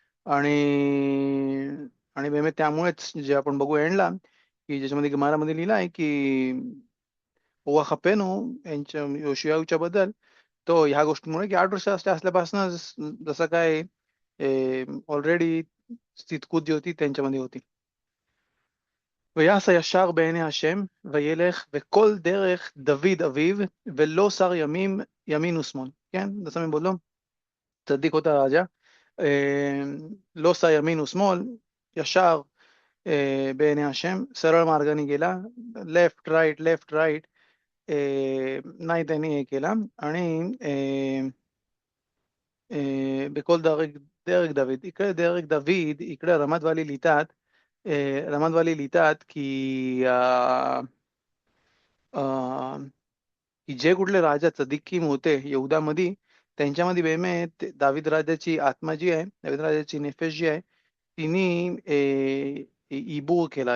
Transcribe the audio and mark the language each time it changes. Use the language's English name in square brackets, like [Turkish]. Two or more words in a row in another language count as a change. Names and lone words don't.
[Marathi] आणि आणि बेमेत त्यामुळेच जे आपण बघू एंडला, की ज्याच्यामध्ये गमारामध्ये लिहिलं आहे की ओवा खपेनो यांच्या योशियाहूच्या बद्दल, तो ह्या गोष्टीमुळे की 8 वर्ष असल्यापासून जसं काय ऑलरेडी स्थितकूत जी होती त्यांच्यामध्ये होती. [Hebrew] ויעש הישר בעיני השם וילך וכל דרך דוד אביו ולא שר ימין ושמאל. כן, [Marathi] जसं मी बोललो, צדיק होता राजा, [Hebrew] לא שר ימין ושמאल, ישר בעיני השם, [Marathi] सरळ मार्गाने गेला, [English] left right [Marathi] नाही त्यांनी हे केला. आणि [Hebrew] בכל דרך דוד, [Marathi] इकडे [Hebrew] דרך דוד, [Marathi] इकडे रमात लिहितात की की जे कुठले राजा चदिकीम होते यहुदामध्ये, त्यांच्यामध्ये बेमेत दावीद राजाची आत्मा जी आहे, दावीद राजाची नेफेश जी आहे, तिने इबूर केला.